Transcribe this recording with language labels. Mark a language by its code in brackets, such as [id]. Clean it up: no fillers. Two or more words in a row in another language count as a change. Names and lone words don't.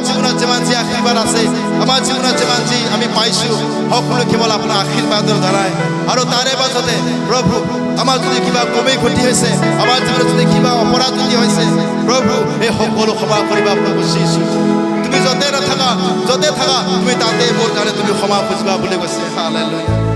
[as] জীবনত যেমান জি আশীর্বাদ আছে আমার জীবনত যেমান জি আমি পাইছো সকলো কেবল আপনার আশীর্বাদৰ দ্বাৰাই আৰু তাৰে পাছতে প্ৰভু আমার যদি কিবা কমি ক্ষতি হৈছে আমার জীবনত যদি কিবা অপৰাধ যদি হৈছে প্রভু এই সকলো ক্ষমা কৰিবা প্রভু যীশু তুমি যতে থাকা তুমি তাতে মোৰ কাৰণে তুমি ক্ষমা খুজিবা বুলি কৈছে হালেলুয়া